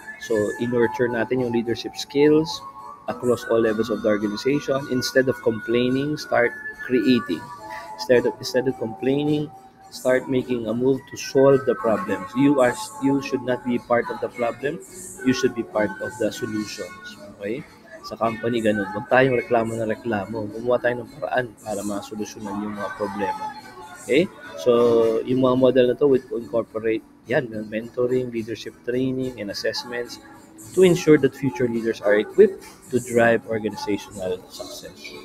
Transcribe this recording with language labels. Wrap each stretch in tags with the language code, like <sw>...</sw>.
<en>So, in-nurture natin yung leadership skills across all levels of the organization. Instead of complaining, start creating. Instead of complaining, start making a move to solve the problems. You should not be part of the problem. You should be part of the solutions.</en> <tl>Okay? Sa company, ganun. Huwag tayong reklamo na reklamo. Gumawa tayo ng paraan para masolusyonan yung mga problema.</tl> <en>Okay? So, yung mga model na to would incorporate yan, mentoring, leadership training, and assessments to ensure that future leaders are equipped to drive organizational success.</en>